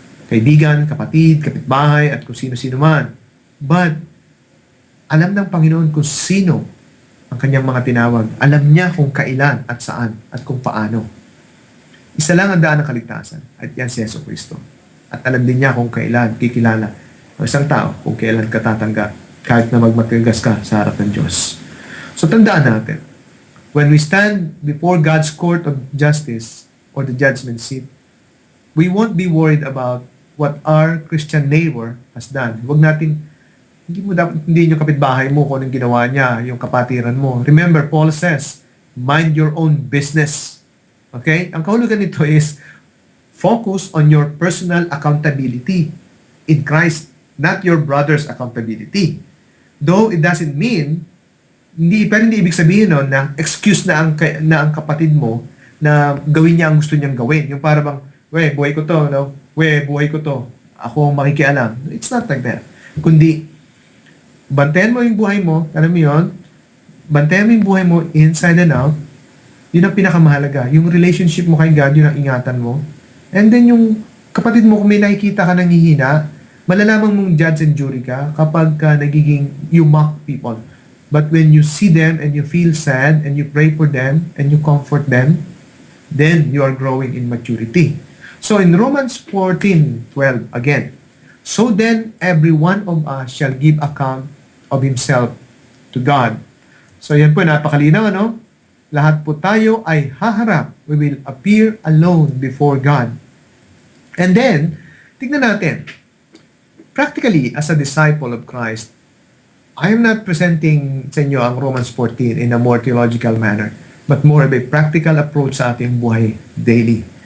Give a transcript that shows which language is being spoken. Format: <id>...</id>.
<tl>Kaibigan, kapatid, kapitbahay, at kung sino-sino man. But, alam ng Panginoon kung sino ang kanyang mga tinawag. Alam niya kung kailan at saan at kung paano. Isa lang ang daan ng kaligtasan at yan si Yesu Cristo. At alam din niya kung kailan kikilala ang isang tao kung kailan ka tatanggap kahit na magmatigas ka sa harap ng Diyos. So tandaan natin,</tl> <en>when we stand before God's court of justice or the judgment seat, we won't be worried about what our Christian neighbor has done.</en> <tl>Huwag natin, hindi yung kapitbahay mo kung anong ginawa niya, yung kapatiran mo.</tl> <en>Remember, Paul says, mind your own business. Okay?</en> <tl>Ang kahulugan nito</tl> <en>is, focus on your personal accountability in Christ, not your brother's accountability. Though it doesn't mean,</en> <tl>pero hindi ibig sabihin no, na excuse na ang kapatid mo na gawin niya ang gusto niyang gawin. Yung para bang, buhay ko to, no? Buhay ko to. Ako ang makikialam.</tl> <en>It's not like that.</en> <tl>Kundi, bantayan mo yung buhay mo, alam mo yun, bantayan mo yung buhay mo</tl> <en>inside and out,</en> <tl>yun ang pinakamahalaga. Yung relationship mo kay God, yun ang ingatan mo. And then yung kapatid mo, kung may nakikita ka nang hihina, malalaman mong</tl> <en>judge and jury</en> <tl>ka kapag nagiging</tl> <en>you mock people. But when you see them and you feel sad and you pray for them and you comfort them, then you are growing in maturity. So in Romans 14:12 again, so then every one of us shall give account of himself to God.</en> <tl>So yan po, napakalinaw, ano? Lahat po tayo ay haharap.</tl> <en>We will appear alone before God. And then, tignan natin, practically, as a disciple of Christ, I am not presenting sa inyo ang Romans 14 in a more theological manner, but more of a practical approach</en> <tl>sa ating buhay</tl> <en>daily.</en>